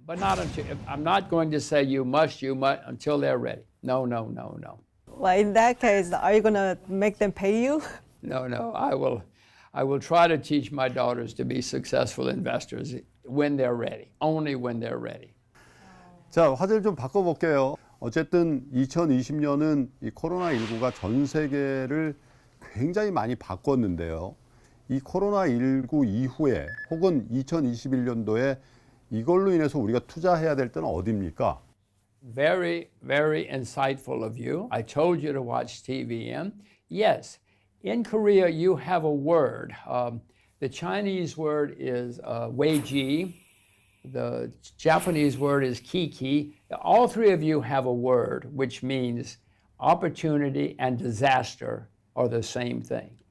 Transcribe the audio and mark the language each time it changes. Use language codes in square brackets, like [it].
[en] But not until, I'm not going to say you must until they're ready. No. Well, in that case, are you going to make them pay you? No. I will try to teach my daughters to be successful investors when they're ready, only when they're ready. [ko] 자, 화제를 좀 바꿔볼게요. 어쨌든 2020년은 이 코로나19가 전 세계를 굉장히 많이 바꿨는데요. 이 코로나19 이후에 혹은 2021년도에 이걸로 인해서 우리가 투자해야 될 때는 어디입니까? [en] Very, very insightful of you. I told you to watch TVN. Yes, in Korea you have a word. The Chinese word is weiji. The Japanese word is kiki. All three of you have a word which means opportunity and disaster are the same thing.